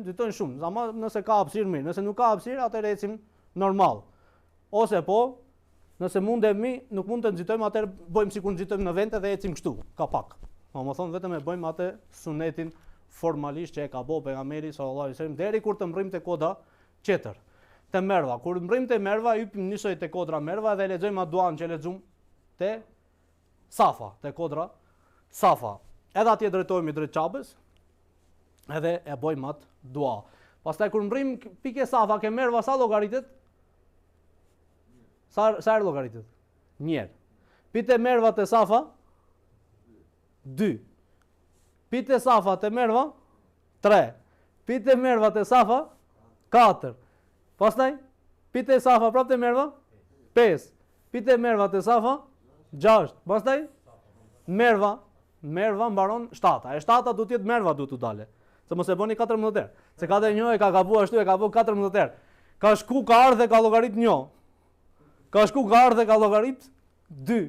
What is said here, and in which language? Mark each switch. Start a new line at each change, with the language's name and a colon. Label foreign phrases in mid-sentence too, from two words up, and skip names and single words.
Albanian: Nxitojnë shumë, ama nëse ka hapësirë mirë, nëse nuk ka hapësirë, atëherë ecim normal. Ose po, nëse mundemi, nuk mund të nxitojmë, atëherë bëjmë sikur nxitojmë në vend dhe ecim kështu, ka pak. Domethënë vetëm e bëjmë atë sunetin formalisht që e ka bëu pejgamberi
Arabic: صلى الله عليه وسلم
Albanian: deri kur të mrrim te koda tjetër. Te Merva, kur mrrim te Merva, hypim nisoj te kodra Merva dhe lexojmë atë duan që lexum te Safa, te kodra Safa. Edhe atje drejtohemi drejt Çabës, edhe e bëjmë atë dua. Pastaj kur mrrim pikë Safa ke Merva sa llogaritet? Sa herë llogaritet? 1 herë. Pite Merva te Safa 2. Pite Safa te Merva 3. Pite Merva te Safa 4. Pastaj pite Safa prapë te Merva 5. Pite Merva te Safa 6. Pastaj Merva mbaron 7. E 7 duhet të jetë Merva duhet të dalë. Se mos e bëni 14 herë. Se ka dhe një e ka gabuar ashtu, e ka bë 14 herë. Ka shku ka ardhe ka llogarit 1. Ka shku ka ardhe ka llogarit 2.